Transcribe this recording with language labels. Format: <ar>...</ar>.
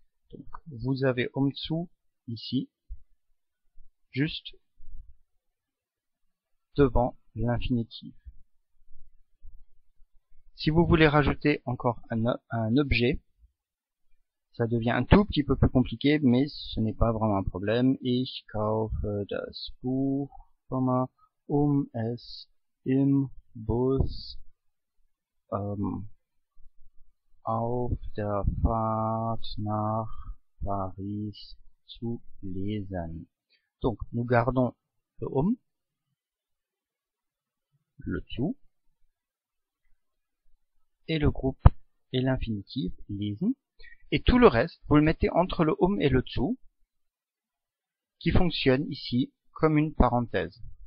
<fr>Donc, vous avez zu ici, juste devant l'infinitif. Si vous voulez rajouter encore un objet, ça devient un tout petit peu plus compliqué, mais ce n'est pas vraiment un problème.</fr> <de>Ich kaufe das Buch, es im Bus auf der Fahrt nach Paris zu lesen.</de> <fr>Donc, nous gardons le le zu, et le groupe et l'infinitif, lesen, et tout le reste, vous le mettez entre le et le zu, qui fonctionne ici comme une parenthèse.</fr>